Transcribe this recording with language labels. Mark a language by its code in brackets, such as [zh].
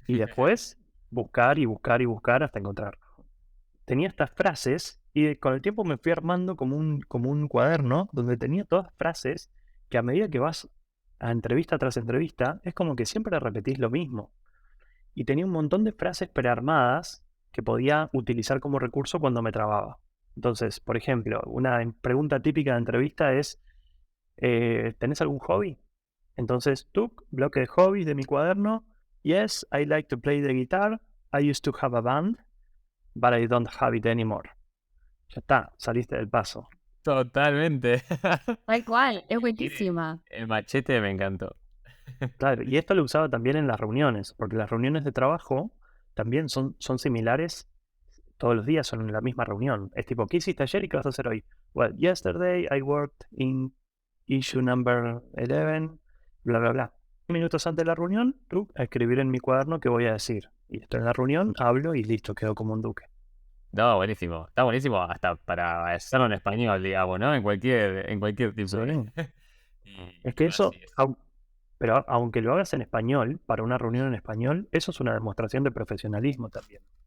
[es] Y después buscar y buscar y buscar hasta encontrar. Tenía estas frases y con el tiempo me fui armando como un cuaderno donde tenía todas frases que a medida que vas a entrevista tras entrevista, es como que siempre repetís lo mismo. Y tenía un montón de frases prearmadas que podía utilizar como recurso cuando me trababa. Entonces, por ejemplo, una pregunta típica de entrevista es, ¿tenés algún hobby? Entonces, bloque de hobbies de mi cuaderno. [en] Yes, I like to play the guitar. I used to have a band, but I don't have it anymore. [es] Ya está, saliste del paso. Totalmente. Tal cual, es Tiene- buenísima. El machete me encantó. Claro, y esto lo usaba también en las reuniones, porque las reuniones de trabajo también son similares, todos los días son en la misma reunión. Es tipo, ¿qué hiciste ayer y qué vas a hacer hoy? [en] Well, yesterday I worked in issue number 11, bla, bla, bla. [es] Minutos antes de la reunión, a escribir en mi cuaderno qué voy a decir. Y estoy en la reunión, hablo y listo, quedo como un duque. No, buenísimo. Está buenísimo hasta para hacerlo en español, digamos, ¿no? En cualquier tipo Sí. Y Es que bueno, sí. eso, pero aunque lo hagas en español, para una reunión en español, eso es una demostración de profesionalismo también.